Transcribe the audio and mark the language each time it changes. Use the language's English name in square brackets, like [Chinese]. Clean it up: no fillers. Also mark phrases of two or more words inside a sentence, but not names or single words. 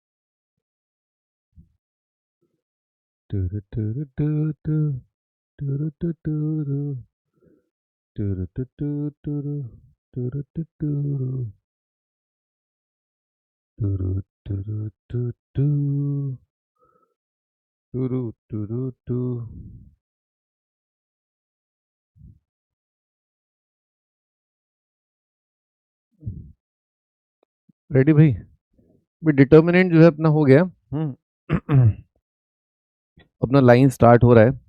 [Hindi] टुरु टुरु टु टु, टुरु टु टुरु, टुरु टु टु टुरु, टुरु टु टुरु, टुरु टुरु टु टु, टुरु टुरु टु। रेडी भाई? भाई डिटर्मिनेंट जो है अपना हो गया। अपना लाइन स्टार्ट हो रहा है।